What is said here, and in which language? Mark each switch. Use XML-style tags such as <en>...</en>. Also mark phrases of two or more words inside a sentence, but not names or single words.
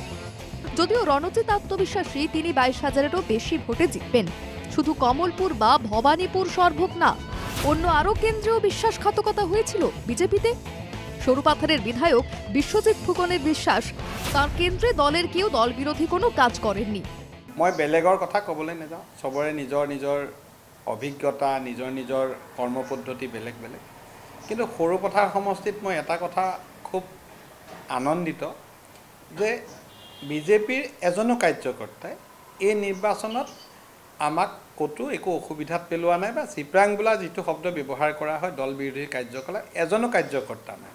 <bn>যদিও রণজিৎ আত্মবিশ্বাসী তিনি 22,000-এরও বেশি ভোটে জিতবেন। শুধু কমলপুর বা ভবানীপুর সর্বক না, অন্য আরও কেন্দ্রেও বিশ্বাসঘাতকতা হয়েছিল বিজেপিতে। সরুপাথারের বিধায়ক বিশ্বজিৎ ফুকনের বিশ্বাস, তার কেন্দ্রে দলের কেউ দল বিরোধী কোনো কাজ করেননি।</bn> <as>মই বেলেগৰ কথা ক'বলৈ নাযাওঁ, সবৰে নিজৰ নিজৰ অভিজ্ঞতা, নিজৰ নিজৰ কৰ্মপদ্ধতি বেলেগ বেলেগ। কিন্তু সৰুপথাৰ সমষ্টিত মই এটা কথা খুব আনন্দিত যে বিজেপিৰ এজনো কাৰ্যকৰ্তাই এই নিৰ্বাচনত আমাক ক'তো একো অসুবিধাত পেলোৱা নাই বা চিপৰাং বোলা যিটো শব্দ ব্যৱহাৰ কৰা হয় দল বিৰোধী কাৰ্যকলাপ, এজনো কাৰ্যকৰ্তা নাই।</as>